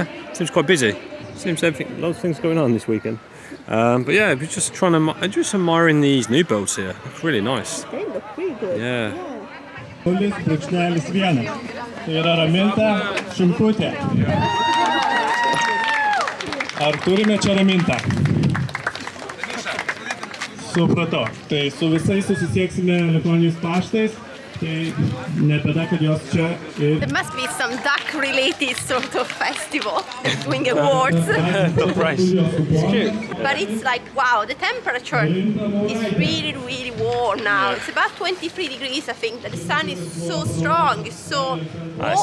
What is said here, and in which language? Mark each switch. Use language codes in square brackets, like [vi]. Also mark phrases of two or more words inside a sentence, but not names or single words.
[en] Seems quite busy. Seems everything, lots of things going on this weekend. But yeah, we're just trying to, just admiring these new boats here. It's really nice. They look pretty good. Yeah. [lt] Brūkšnelis vienas. Tai yra Raminta Šimkutė. Ar turime čia Ramintą? Supratau. Tai su visais susisieksime elektroniniais paštais. Tai ne tada, kad jos čia ir... [en] There must be some duck-related sort of festival doing awards. The price. It's cute. But it's like, wow, the temperature is really, really warm now. It's about 23 degrees, I think. The sun is so strong, it's so That's